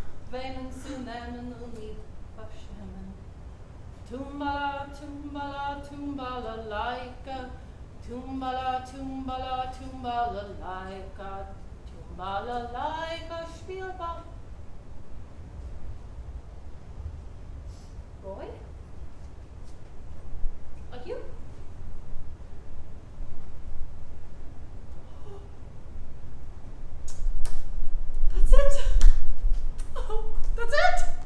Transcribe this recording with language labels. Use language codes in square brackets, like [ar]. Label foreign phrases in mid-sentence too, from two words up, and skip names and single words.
[de] Veinen zu nehmen und nicht verschämen. [yi] טומבאַלאַ, טומבאַלאַ, טומבאַלאַ, לײַקע. טומבאַלאַ, טומבאַלאַ, טומבאַלאַ, לײַקע. טומבאַלאַ, לײַקע, Spielball. [en] Boy? Like you? That's it? Oh, that's it?